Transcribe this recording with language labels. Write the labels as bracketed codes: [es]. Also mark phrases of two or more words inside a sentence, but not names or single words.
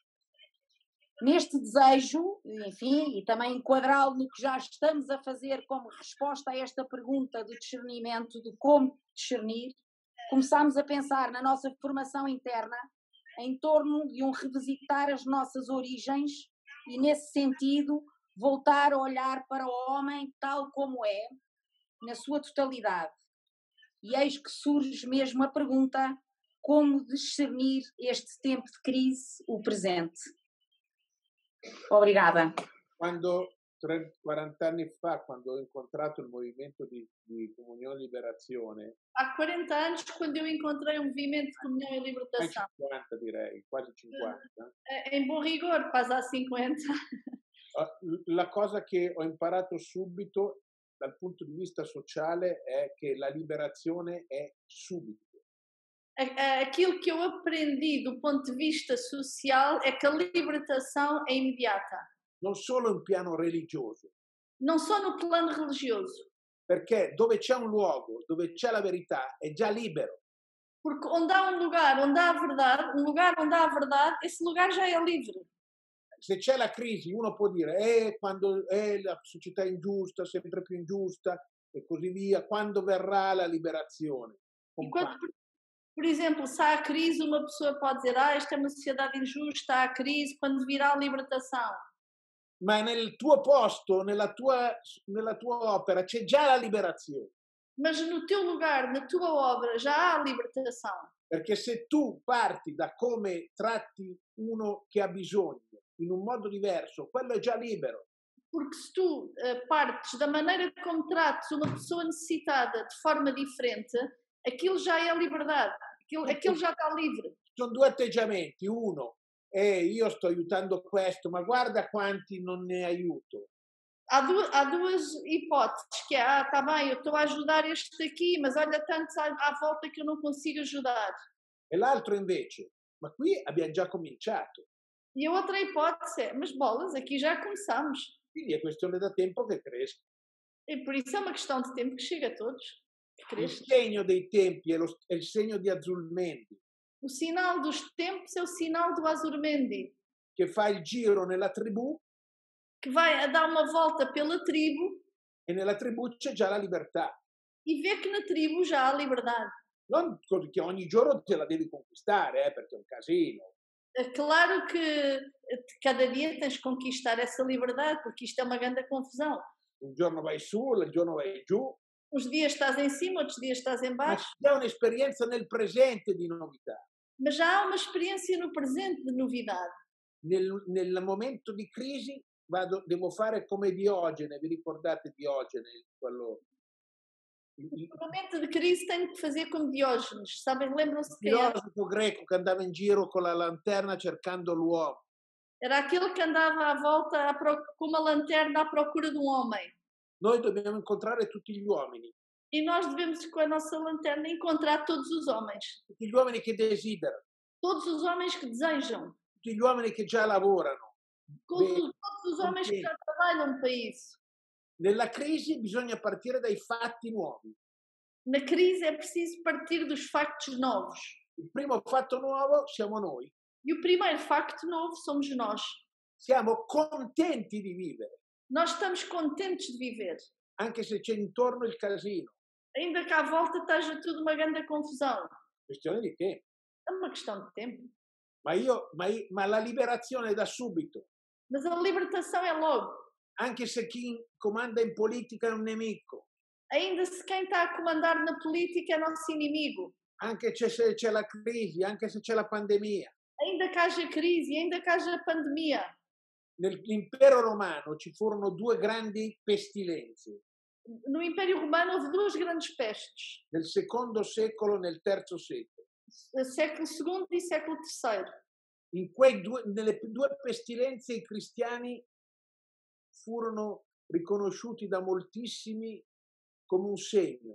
[pt] Neste desejo, enfim, e também enquadrá-lo no que já estamos a fazer como resposta a esta pergunta de discernimento, de como discernir, começámos a pensar na nossa formação interna em torno de revisitar as nossas origens e, nesse sentido, voltar a olhar para o homem tal como é, na sua totalidade. E eis que surge mesmo a pergunta: como discernir este tempo de crise, o presente? Obrigada. [it] Quando 40 anni fa, quando ho incontrato il movimento di Comunione e Liberazione, [pt] Há 40 anos, quando eu encontrei um movimento de comunhão e [it] quasi [pt] libertação, [it] 50 direi, quasi 50, [pt] em bom rigor, quase há 50, [it] la cosa che ho imparato subito dal punto di vista sociale è che la liberazione è subito. [pt] aquilo que eu aprendi do ponto de vista social é que a libertação é imediata. [it] Non solo in piano religioso, [pt] Não só no plano religioso, [it] perché dove c'è un luogo, dove c'è la verità, è già libero. [pt] porque onde há um lugar onde há a verdade, um lugar onde há a verdade, esse lugar já é livre. [it] Se c'è la crisi, uno può dire, quando è la società ingiusta, sempre più ingiusta, e così via, quando verrà la liberazione? [pt] Enquanto, por exemplo, se há a crise, uma pessoa pode dizer: esta é uma sociedade injusta, há a crise, quando virá a libertação. [it] Ma nel tuo posto, nella tua opera, c'è già la liberazione. [pt] Mas no teu lugar, na tua obra, já há a libertação. [it] Perché se tu parti da come tratti uno che ha bisogno in un modo diverso, quello è già libero. [pt] Porque se tu partes da maneira como trates uma pessoa necessitada de forma diferente, aquilo já é a liberdade, aquilo já está livre. [it] Sono due atteggiamenti. Uno, io sto aiutando questo, ma guarda quanti non ne aiuto. [pt] Há duas hipóteses, que é, está bem, eu estou a ajudar este aqui, mas olha tantos à volta que eu não consigo ajudar. [it] E l'altro invece, ma qui abbiamo già cominciato. [pt] E a outra hipótese é, mas bolas, aqui já começamos. [it] Quindi è questione da tempo che cresca. [pt] E por isso é uma questão de tempo que chega a todos. [it] Il segno dei tempi è il segno di Azzurmendi. [pt] O sinal dos tempos é o sinal do Azurmendi, [it] che fa il giro nella tribù, [pt] que vai a dar uma volta pela tribo [it] e nella tribù c'è già la libertà. [pt] e vê que na tribo já há liberdade. [it] Non che ogni giorno te la devi conquistare, perché è un casino. [pt] É claro que cada dia tens de conquistar essa liberdade, porque isto é uma grande confusão. [it] Un giorno vai su, un giorno vai giù. [pt] Uns dias estás em cima, outros dias estás em [it] Ma [pt] baixo. [it] c'è un'esperienza nel presente di novità. [pt] Mas já há uma experiência no presente de novidade. [it] Nel momento di crisi devo fare come Diogene, vi ricordate Diogene? [pt] No momento de crise tenho que fazer como Diógenes, sabem? Lembram-se quem era? [it] Filosofo greco che andava in giro con la lanterna cercando l'uomo. [pt] Era aquele que andava à volta com uma lanterna à procura de um homem. [it] Noi dobbiamo incontrare tutti gli uomini. [pt] E nós devemos, com a nossa lanterna, encontrar todos os homens. [it] Tutti gli uomini che desiderano. [pt] Todos os homens que desejam. [it] Tutti gli uomini che già lavorano. [pt] Todos os homens que já trabalham para isso. [it] Nella crisi bisogna partire dai fatti nuovi. [pt] Na crise é preciso partir dos factos novos. [it] Il primo fatto nuovo siamo noi. [pt] E o primeiro facto novo somos nós. [it] Siamo contenti di vivere. [pt] Nós estamos contentes de viver. [it] Anche se c'è intorno il casino. [pt] Ainda que à volta esteja tudo uma grande confusão. [it] Questione di tempo. [pt] É uma questão de tempo. [it] Ma la liberazione è da subito. [pt] Mas a libertação é logo. [it] Anche se chi comanda in politica è un nemico. [pt] Ainda se quem está a comandar na política é nosso inimigo. [it] Anche se c'è la crisi, anche se c'è la pandemia. [pt] Ainda que haja crise, ainda que haja pandemia. [it] Nell'impero romano ci furono due grandi pestilenze. [pt] No Império Romano houve duas grandes pestes. [it] Nel secondo secolo e nel terzo secolo. [pt] Século II e século III. [it] Nelle due pestilenze i cristiani furono riconosciuti da moltissimi come un segno.